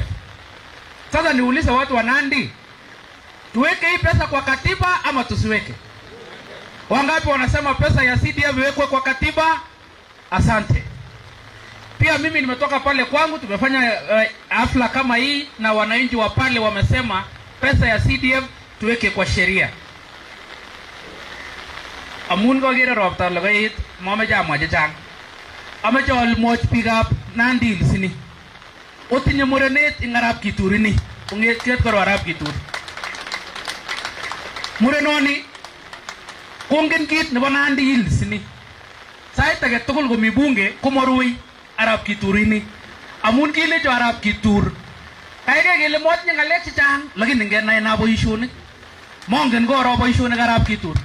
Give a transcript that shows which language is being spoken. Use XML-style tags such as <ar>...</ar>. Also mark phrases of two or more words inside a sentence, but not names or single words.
<sw>Sasa niulize watu wa Nandi, tuweke hii pesa kwa katiba ama tusiweke? Wangapi wanasema pesa ya CDF iwekwe kwa katiba? Asante. Pia mimi nimetoka pale kwangu, tumefanya hafla kama hii na wananchi wa pale wamesema pesa ya CDF tuweke kwa sheria.</sw> <kln>Amun ko gere ropta lagait mama jama jang amache almoch</kln> <en>pick up</en> <kln>Nandi Hills ni otinye murenet ingarap Kithure ni unget ket ko arap Kithure murenoni kongen kit nebo Nandi Hills ni sait age tugul komi bunge komorui arap Kithure ni amun kile jo arap Kithure kaige kele motinye ngalek chechang lakini ngenai na boisionik mongen ko ro boisionik arap Kithure.</kln>